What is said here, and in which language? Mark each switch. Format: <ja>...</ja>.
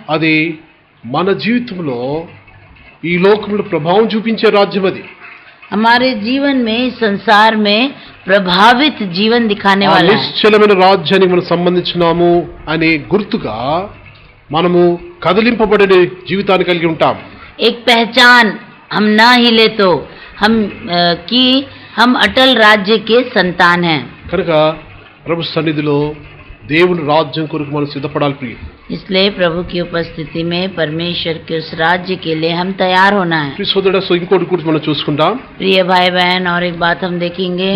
<te>అది మన జీవితంలో ఈ లోకంలో ప్రభావం చూపించే రాజ్యం అది.</te> <hi>हमारे जीवन में इस संसार में प्रभावित जीवन दिखाने वाला है.</hi> <te>నిశ్చలమైన రాజ్యానికి మనం సంబంధించినాము అనే గుర్తుగా మనము కదిలింపబడే జీవితాన్ని కలిగి ఉంటాం.</te> <hi>एक पहचान हम ना हिले तो हम कि हम अटल राज्य के संतान हैं.</hi> <te>కనుక ప్రభు సన్నిధిలో దేవుని రాజ్యం కొరకు మనం సిద్ధపడాలి ప్రియ.</te> <hi>इसलिए प्रभु की उपस्थिति में परमेश्वर के उस राज्य के लिए हम तैयार होना है.</hi> <te>ప్రియ సోదరుడా, ఇంకోటి కూడా మనం చూసుకుంటాం.</te> <hi>प्रिय भाई बहन, और एक बात हम देखेंगे.</hi>